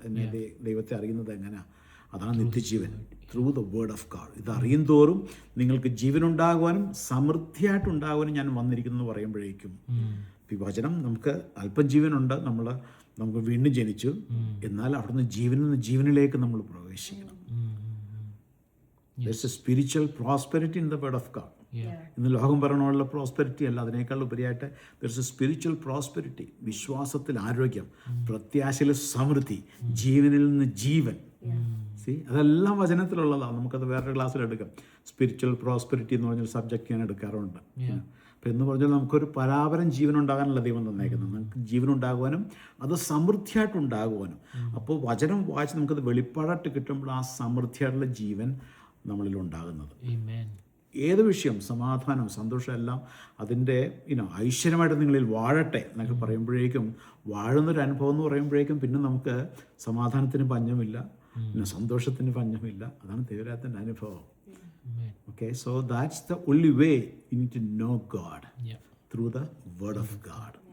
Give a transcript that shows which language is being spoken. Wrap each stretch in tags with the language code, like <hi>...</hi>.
<ml>എന്നെ ദൈവത്തെ അറിയുന്നത് എങ്ങനെയാണ്? അതാണ് നിത്യജീവൻ,</ml> <en>Through the word of God.</en> <ml>ഇത് അറിയും തോറും നിങ്ങൾക്ക് ജീവനുണ്ടാകുവാനും സമൃദ്ധിയായിട്ടുണ്ടാകുവാനും ഞാൻ വന്നിരിക്കുന്നു എന്ന് പറയുമ്പോഴേക്കും ഈ വചനം നമുക്ക് അല്പം ജീവനുണ്ട്, നമുക്ക് വീണ്ടും ജനിച്ചു, എന്നാൽ അവിടുന്ന് ജീവനിലേക്ക് നമ്മൾ പ്രവേശിക്കണം.</ml> <en>There's a spiritual prosperity in the word of God.</en> <ml>ഇന്ന് ലോകം പറഞ്ഞുള്ള പ്രോസ്പെരിറ്റി അല്ല, അതിനേക്കാൾ ഉപരിയായിട്ട്</ml> <en>there's a spiritual prosperity.</en> <ml>വിശ്വാസത്തിൽ ആരോഗ്യം, പ്രത്യാശയിൽ സമൃദ്ധി, ജീവനിൽ നിന്ന് ജീവൻ. അതെല്ലാം വചനത്തിലുള്ളതാണ്. നമുക്കത് വേറൊരു ക്ലാസ്സിൽ എടുക്കാം. സ്പിരിച്വൽ പ്രോസ്പെരിറ്റി എന്ന് പറഞ്ഞൊരു സബ്ജക്റ്റ് ഞാൻ എടുക്കാറുണ്ട്. അപ്പം എന്ന് പറഞ്ഞാൽ നമുക്കൊരു പരാപരം ജീവനുണ്ടാകാനുള്ള ദൈവം തന്നേക്കുന്നത്. നമുക്ക് ജീവനുണ്ടാകുവാനും അത് സമൃദ്ധിയായിട്ടുണ്ടാകുവാനും. അപ്പോൾ വചനം വായിച്ച് നമുക്കത് വെളിപ്പാടായിട്ട് കിട്ടുമ്പോൾ ആ സമൃദ്ധിയായിട്ടുള്ള ജീവൻ നമ്മളിലുണ്ടാകുന്നത്. ഏത് വിഷയം, സമാധാനം, സന്തോഷം എല്ലാം അതിൻ്റെ ഐശ്വര്യമായിട്ട് നിങ്ങളിൽ വാഴട്ടെ എന്നൊക്കെ പറയുമ്പോഴേക്കും, വാഴുന്നൊരു അനുഭവം എന്ന് പറയുമ്പോഴേക്കും പിന്നെ നമുക്ക് സമാധാനത്തിന് പഞ്ഞമില്ല, പിന്നെ സന്തോഷത്തിന് പഞ്ഞമില്ല. അതാണ് ദൈവരാജൻ്റെ അനുഭവം.</ml> <en>Okay, so that's the only way you need to know God, through the word of God.</en>